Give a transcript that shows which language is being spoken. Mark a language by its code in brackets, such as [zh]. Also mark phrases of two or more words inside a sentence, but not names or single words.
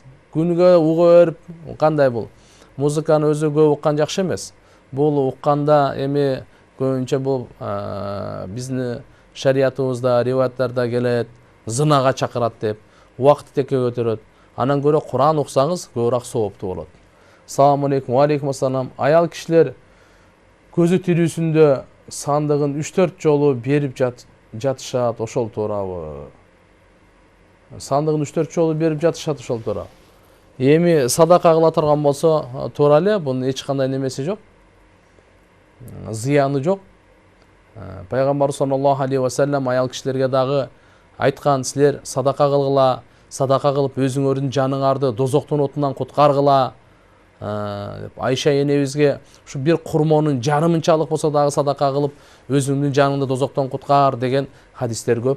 [ky] Күнүгө уга берип, кандай бул? Музыканы өзү көп уккан жакшы эмес. Бул укканда эми көбүнчө бул биздин шариятыбызда, риваяттарда келет, зынага чакырат деп, убакытты текке көтөрөт. Анан көрө Куран уксаңыз көбүрөөк сооптуу болот. [ar] السلام عليكم، وعليكم السلام. [ky] Аял кишилер көзү тирүүсүндө сандыгын 3-4 жолу берип жатышат, ошол туурабы? Сандыгын 3-4 жолу берип жатышат, ошол туурабы? Эми садака кыла турган болсо туура эле, бунун эч кандай немеси жок. Зыяны жок. Пайгамбар [ar] صلى الله عليه وسلم [ky] аял кишилерге дагы айткан, силер садака кылгыла, садака кылып өзүңөрдүн жаныңарды дозоктун отунан куткаргыла. Айша энебизге ушу бир курмонун жарымынчалык болсо дагы садака кылып өзүңдүн жаныңды дозоктон куткар деген хадистер көп.